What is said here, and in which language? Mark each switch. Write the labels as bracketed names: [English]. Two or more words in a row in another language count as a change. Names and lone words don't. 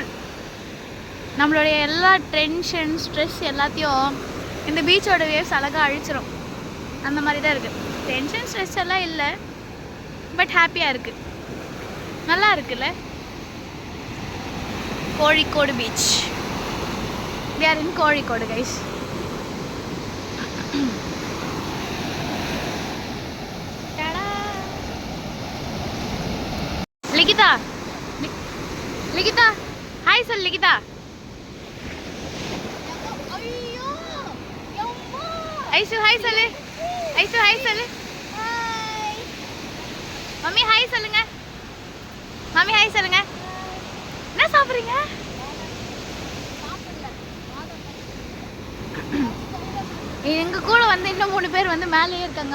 [Tamil] நம்மளுடைய எல்லா [English] tension stress [Tamil] எல்லாத்தையும் இந்த பீச்சோட வேவ்ஸ் அழகாக அழிச்சிரும். அந்த மாதிரி தான் இருக்குது. [English] tension stress [Tamil] எல்லாம் இல்லை, பட் ஹாப்பியாக இருக்குது, நல்லா இருக்குல்ல. கோழிக்கோடு பீச். [English] We are in Kozhikode guys. Likita, Likita, hi sir Likita. [Tamil] Aisu hi சொல்லு. Aisu hi சொல்லு. Hi. மம்மி hi சொல்லுங்க. மம்மி hi சொல்லுங்க. என்ன சாப்பிடுறீங்க? எங்கள் கூட வந்து இன்னும் 3 பேர் வந்து மேலேயே இருக்காங்க.